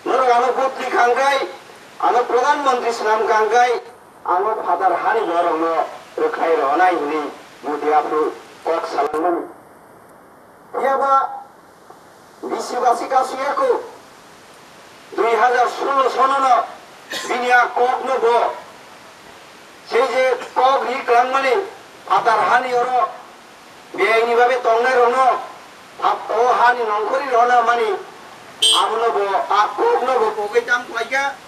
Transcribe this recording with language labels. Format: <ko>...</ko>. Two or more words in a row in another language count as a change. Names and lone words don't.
<trp>ano putri kangkai ano</trp> <hi>pradhan mantri</hi> <trp>senam kangkai ano father hani borongno rekai ronai ini mudi apru kok salaman iya ba bisibasi kasiyaku 2016 সননো বিনিয়া কক নবো সেই যে কক রিক্লাম মানে ফাতার হানি ওর</trp> <bn>বেআইনি ভাবে</bn> <trp>তংনাই রনো ও হানি নংকরি রনা মানে আমনবো কক নবো কোকে চাম পাইকা</trp>